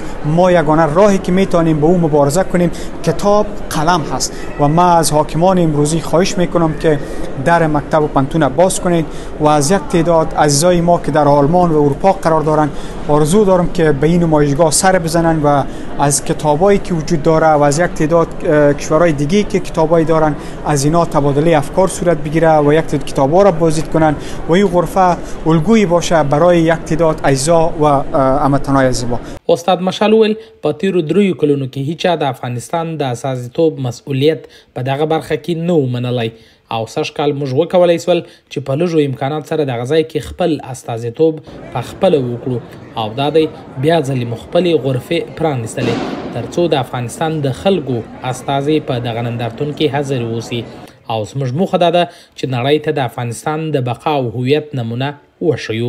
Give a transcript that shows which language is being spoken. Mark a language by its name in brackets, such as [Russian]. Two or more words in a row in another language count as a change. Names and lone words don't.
[Persian] ما یگانه راهی که میتونیم به او مبارزه کنیم کتاب، قلم هست و ما از حاکمان امروزی خواهش میکنم که در مکتب و پانتون باز کنید و از یک تعداد عزیزای ما که در آلمان و اروپا قرار دارند آرزو دارم که به این نمایشگاه سر بزنن و از کتابایی که وجود داره و از یک تعداد کشورهای دیگه که کتابایی دارن از اینا تبادله افکار صورت بگیره و یک تعداد کتابا را بازدید کنن و این غرفه الگویی باشه برای یک تعداد اجزا و امتنای زیبا. [Pashto] استاد مشال ویل په تیرو دریو کلونو کې هیچا د افغانستان د استازیتوب مسؤلیت په دغه برخه کې نه و منلی او سږکال موږ وکولی سول چې په لږو امکانات سره دغه ځای کې خپل استازیتوب په خپله وکړو او دا دی بیا ځلې مو خپلې غرفې پرانیستلې تر څو د افغانستان د خلکو استازي په دغه نندارتون کې حاضر واوسي او زموږ موخه دا ده چې نړۍ ته د افغانستان د بقا او هویت نمونه وښیو.